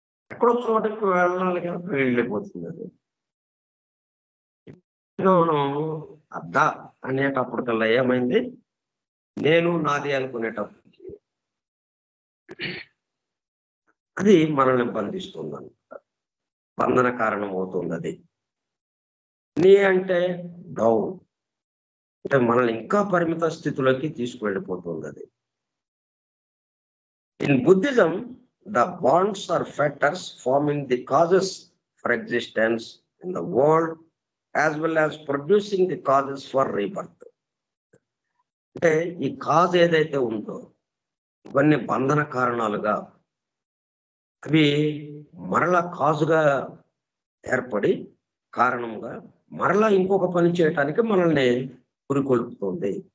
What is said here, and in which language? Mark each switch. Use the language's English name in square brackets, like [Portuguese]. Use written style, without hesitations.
[Telugu] ఎక్కడో చోటకి వెళ్ళాలి కదా, వెళ్ళిపోతుంది. అది మనం అద్దా అనేటప్పటికల్లా ఏమైంది, నేను నాది అనుకునేటప్పటికి అది మనల్ని బంధిస్తుంది అనమాట. బంధన కారణం అవుతుంది. అది నీ అంటే డౌన్ అంటే మనల్ని ఇంకా పరిమిత స్థితిలోకి తీసుకువెళ్ళిపోతుంది. అది in Buddhism [English] the bonds or factors forming the causes for existence in the world as well as producing the causes for rebirth. [Telugu] అంటే ఈ కాజ్ ఏదైతే ఉందో ఇవన్నీ బంధన కారణాలుగా అవి మరలా కాజుగా ఏర్పడి కారణంగా మరలా ఇంకొక పని చేయటానికి మనల్ని పురికొల్పుతుంది.